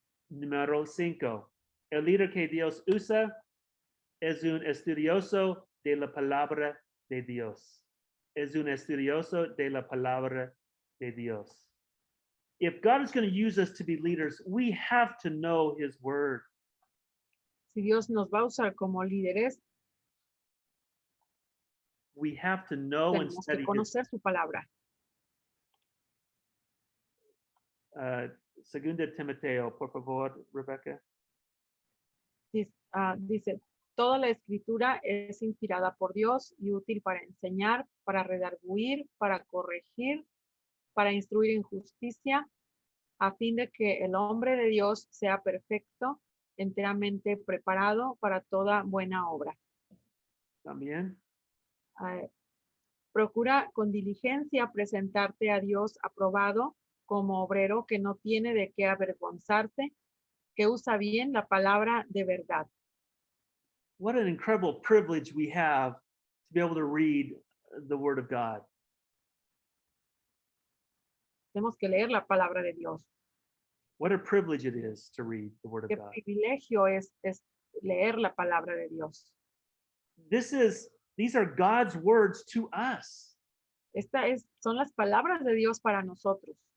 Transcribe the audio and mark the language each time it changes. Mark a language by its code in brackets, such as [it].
[es] Número 5. El líder que Dios usa es un estudioso de la palabra de Dios. Es un estudioso de la palabra de Dios. [en] If God is going to use us to be leaders, we have to know his word. [es] Si Dios nos va a usar como líderes, [en] We have to know and [es] tenemos que [en] study his [es] conocer su palabra. Segunda Timoteo, por favor, Rebecca. Dice, toda la escritura es inspirada por Dios y útil para enseñar, para redarguir, para corregir, para instruir en justicia, a fin de que el hombre de Dios sea perfecto, enteramente preparado para toda buena obra. También. Procura con diligencia presentarte a Dios aprobado como obrero que no tiene de qué avergonzarse, que usa bien la palabra de verdad. [en] What an incredible privilege we have to be able to read the word of God. [es] Tenemos que leer la palabra de Dios. [en] What a privilege it is to read the word [es] Qué [en] of God. [es] privilegio es leer la palabra de Dios. [en] These are God's words to us. [es] Son las palabras de Dios para nosotros.